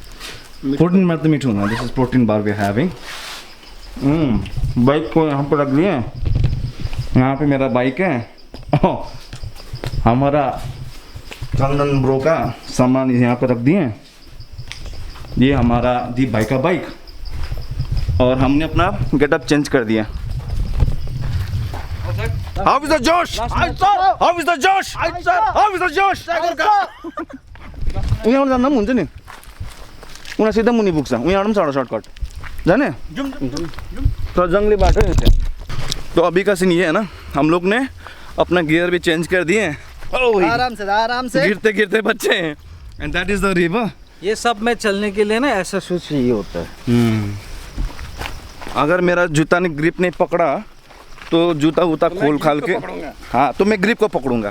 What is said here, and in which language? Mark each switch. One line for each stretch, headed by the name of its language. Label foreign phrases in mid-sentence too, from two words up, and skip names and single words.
English: protein bar
Hindi: तो मीठा होगा।
English: This is protein bar we having.
Hindi: बाइक को यहाँ पर रख दिए, यहाँ पे मेरा बाइक है, हमारा चंदन ब्रो का सामान यहाँ पर रख दिए, ये हमारा दीप भाई का बाइक, और हमने अपना
English: getup change
Hindi: कर दिया।
English: How is the Josh? How is the Josh? How is the Josh?
Nepali: उहाँबाट जाँदा पनि हुन्छ नि, उहाँ सिधा मुनि पुग्छ, उहाँबाट पनि छ सर्टकट जाने, तर जङ्गली बाटो है त्यहाँ।
Hindi: तो अभी का सीन ये है ना, हम लोग ने अपना गियर भी चेंज कर दिए, आराम से गिरते गिरते बच्चे हैं,
English: and that is the river.
Hindi: ये सब में चलने के लिए ना ऐसा शूज चाहिए होता है। अगर मेरा जूता ने ग्रिप नहीं पकड़ा तो जूता वूता खोल खाल के, हाँ तो मैं ग्रिप को पकड़ूंगा।